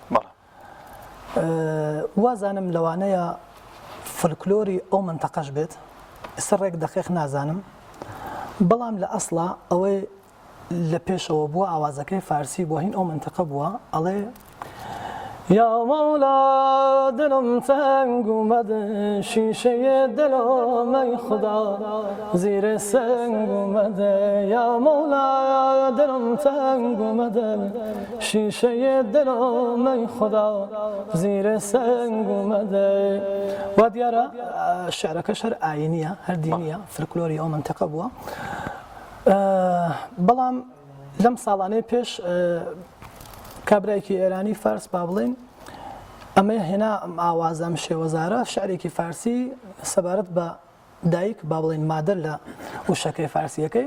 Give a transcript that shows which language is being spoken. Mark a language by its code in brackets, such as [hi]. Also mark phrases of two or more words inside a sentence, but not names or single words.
[ckb] وازانم لەوانەیە فلکلۆری ئەو منتەقەش بێت ئێستا ڕێک دەقیق نازانم بەڵام لە ئەسڵا ئەوەی لە پێشەوە بووە ئاوازەکەی فارسی بۆ هین ئەو منتەقە بووە ئەڵێ [fa] یا مەولا دڵم تەنگ اومده شیشه دلم ای خدا زیر سنگ اومده یا مولا دلم تنگ اومده شیشه دلم ای خدا زیر سنگ اومده [ckb] و دیارە شعرەکەش هەر ئاینیە هەر دینیە فلکلۆری ئەو منتەقە بووە بەڵام لەم ساڵانەی پێش کابرایکی ئێرانی فارس با بڵێن ئەمە هێنا ئاوازەم شێوەزارە شعرێکی فارسی سەبارەت بە دایک با بڵێن مادر لە وشەکەی فارسیەکەی